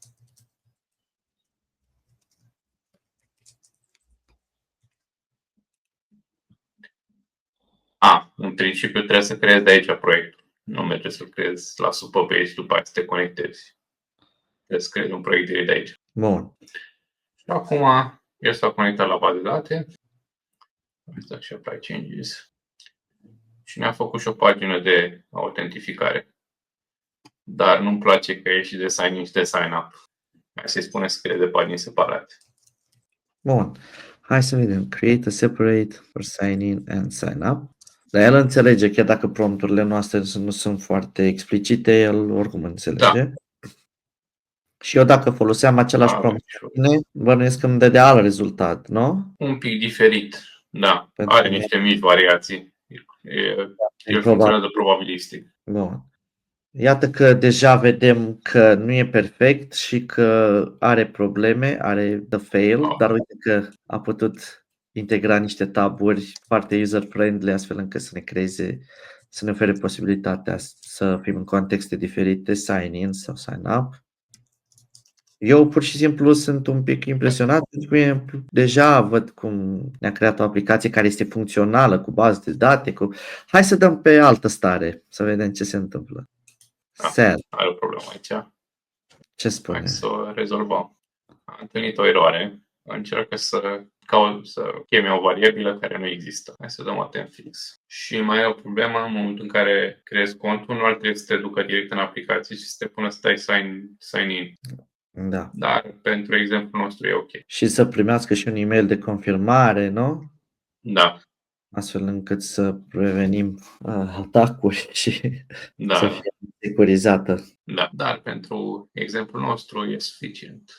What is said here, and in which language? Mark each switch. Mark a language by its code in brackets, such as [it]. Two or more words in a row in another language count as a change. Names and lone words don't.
[ro] În principiu trebuie să creezi de aici proiectul. Nu merge să-l creezi la Supabase și după aceea să te conectezi. Trebuie să creezi un proiect direct de aici. Bun. Și acum el s-a conectat la bază de date. Asta și [en] apply changes. [ro] Și ne-a făcut și o pagină de autentificare. Dar nu-mi place că e și de sign-in și de sign-up. Hai să-i spunem să creeze pagini separate. Bun. Hai să vedem. [en] Create a separate for sign-in and sign-up. [ro] Dar el înțelege, chiar dacă prompturile noastre nu sunt foarte explicite, el oricum înțelege. Da. Și eu dacă foloseam același prompt, bănuiesc că îmi dădea alt rezultat, nu? Un pic diferit, da. Are niște mici variații. El funcționează probabilistic. Bun. Iată că deja vedem că nu e perfect și că are probleme, [en] are the fail, [ro] dar uite că a putut integra niște taburi foarte user-friendly astfel încât să ne creeze, să ne ofere posibilitatea să fim în contexte diferite, sign-in sau sign-up. Eu pur și simplu sunt un pic impresionat pentru că deja văd cum ne-a creat o aplicație care este funcțională cu bază de date. Hai să dăm pe altă stare să vedem ce se întâmplă. Are o problemă aici. Ce spune? Hai să o rezolvăm. A întâlnit o eroare. Încearcă să cheme o variabilă care nu există. Hai să dăm [en] attempt fix. [ro] Și mai e o problemă în momentul în care creezi contul, nu ar trebui să te ducă direct în aplicație și să te pună să dai [en] sign in. [ro] Da. Dar pentru exemplul nostru e ok. Și să primească și un e-mail de confirmare, nu? Da. Astfel încât să prevenim atacuri și să fie securizată. Da, dar pentru exemplul nostru e suficient.